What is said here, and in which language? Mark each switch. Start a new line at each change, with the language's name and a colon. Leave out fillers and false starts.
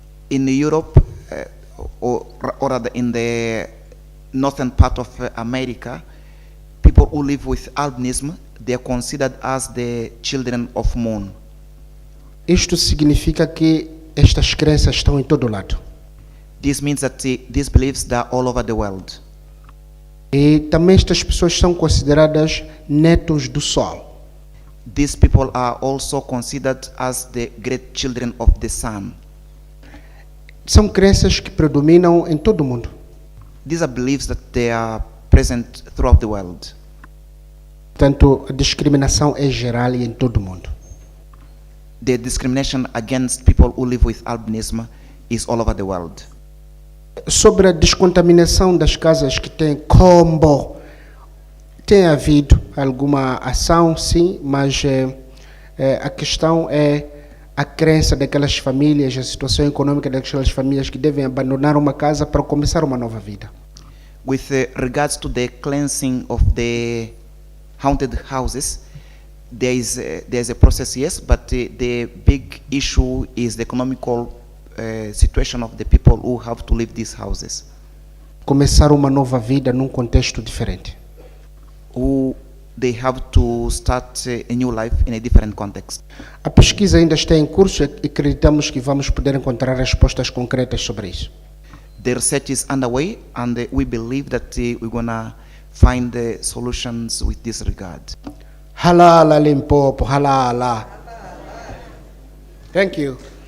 English: In Europe, or rather in the northern part of America, people who live with albinism, they are considered as the children of moon.
Portuguese: Isto significa que estas crenças estão em todo lado.
English: This means that these beliefs are all over the world.
Portuguese: E também estas pessoas são consideradas netos do sol.
English: These people are also considered as the great children of the sun.
Portuguese: São crenças que predominam em todo o mundo.
English: These are beliefs that they are present throughout the world.
Portuguese: Portanto, a discriminação é geral e em todo o mundo.
English: The discrimination against people who live with albinism is all over the world.
Portuguese: Sobre a descontaminação das casas que têm combo, tem havido alguma ação, sim, mas a questão é a crença daquelas famílias, a situação econômica daquelas famílias que devem abandonar uma casa para começar uma nova vida.
English: with regards to the cleansing of the haunted houses, there's a process, yes, but the big issue is the economical situation of the people who have to leave these houses.
Portuguese: Começar uma nova vida num contexto diferente.
English: Who they have to start a new life in a different context.
Portuguese: A pesquisa ainda está em curso e acreditamos que vamos poder encontrar respostas concretas sobre isso.
English: The research is underway, and we believe that we're gonna find the solutions with this regard.
Zulu: Halala Limpopo, halala.
English: Thank you.